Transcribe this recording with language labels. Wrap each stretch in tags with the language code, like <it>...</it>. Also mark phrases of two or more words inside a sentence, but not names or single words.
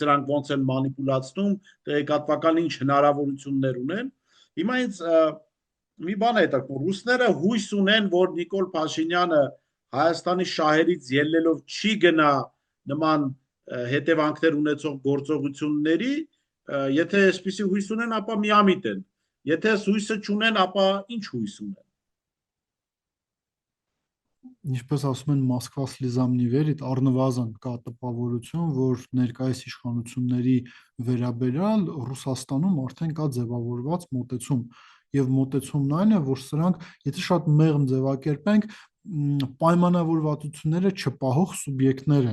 <hy>սրանք ոնց են մանիպուլացնում, տեղեկատվական ինչ հնարավորություններ ունեն։ Հիմա ինձ մի բան է հետաքրքրում, ռուսները հույս ունեն, որ Նիկոլ Փաշինյանը Հայաստանի շահերից ելնելով չի գնա նման հետևանքներ ունեցող գործողությունների, եթե այսպիսի հույս ունեն, ապա միամիտ են։ Եթե հույսը չունեն, ապա ինչ հույս ունեն։ Ինչպես ասում են Մոսկվա</hy> <ru>слезам не верит,</ru> <hy>առնվազն կա տպավորություն, որ ներկայիս իշխանությունների վերաբերյալ Ռուսաստանում արդեն կա ձևավորված մոտեցում, եւ մոտեցումն այն է, որ սրանք, եթե շատ մեղմ ձևակերպենք, պայմանավորվածությունները չպահող սուբյեկտներ</hy>